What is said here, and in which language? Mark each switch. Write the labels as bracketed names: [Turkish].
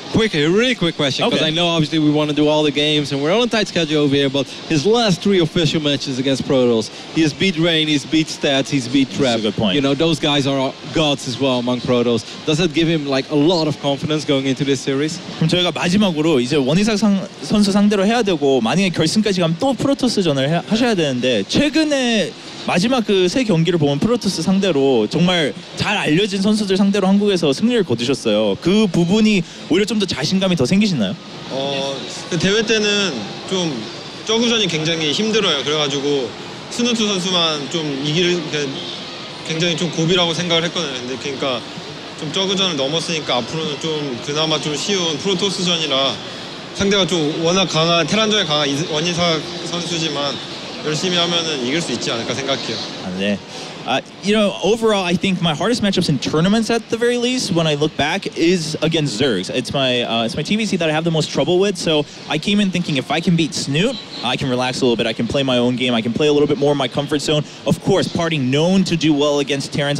[English] Really quick question, because I know obviously we want to do all the games and we're on a tight schedule over here, but his last 3 official matches against Protoss, he has beat Rain, he's beat Stats, he's beat Trap. That's a good point. You know, those guys are gods as well among Protoss. Does that give him like a lot of confidence going into this series? [Korean] 그럼 저희가 마지막으로 이제 원희삭 선수 상대로 해야 되고, 만약에 결승까지 가면 또 프로토스전을 하셔야 되는데, 최근에 마지막 그 세 경기를 보면 프로토스 상대로 정말 잘 알려진 선수들 상대로 한국에서 승리를 거두셨어요. 그 부분이 오히려 좀 더 자신감이 더 생기시나요? 대회 때는 좀 저그전이 굉장히 힘들어요. 그래가지고 스누트 선수만 좀 이길 굉장히 좀 고비라고 생각을 했거든요. 근데 그러니까 좀 저그전을 넘었으니까 앞으로는 좀 그나마 좀 쉬운 프로토스전이라, 상대가 좀 워낙 강한 테란전에 강한 원희삭 선수지만 열심히 하면은 이길 수 있지 않을까 생각해요. 네. [English] You know, overall, I think my hardest matchups in tournaments, at the very least, when I look back, is against Zergs. It's my TvZ that I have the most trouble with. So I came in thinking if I can beat Snute, I can relax a little bit. I can play my own game. I can play a little bit more in my comfort zone. Of course, Parting known to do well against Terrans.